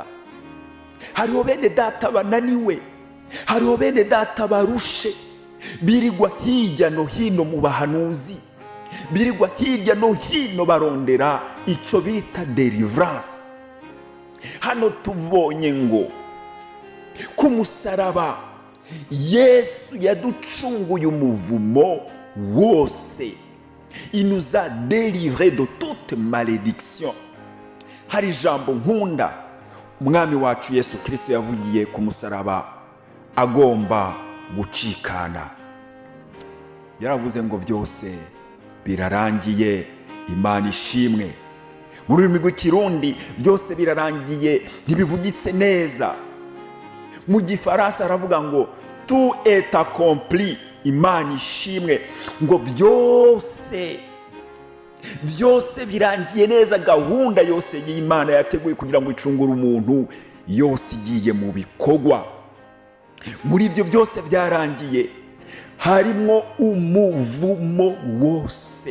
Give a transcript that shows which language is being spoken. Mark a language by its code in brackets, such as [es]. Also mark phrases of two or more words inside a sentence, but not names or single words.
[rn] Hariho bene data bananiwe, hariho bene data barushe, birigwa hirya no hino mu bahanuzi, birigwa hirya no hino barondera icyo bita deliverance. Hano tubonye ngo ku musaraba Yesu yaducunguye umuvumo wose, [fr] il nous a délivré de toute malédiction. [rn] Hari jambo nkunda umwami wacu Yesu Kristo yavugiye ku musaraba agomba gucikana. Yaravuze ngo byose birarangiye. Imana ishimwe. Mu rurimi rw'ikirundi byose birarangiye ntibivugitse neza. Mu gifaransa aravuga ngo [fr] tout est accompli. [rn] Imana ishimwe ngo byose birangiye neza. Gahunda yose y'Imana yateguye kugira ngo icungure umuntu yose igiye mu bikorwa. Muri ibyo byose byarangiye harimo umuvumo wose.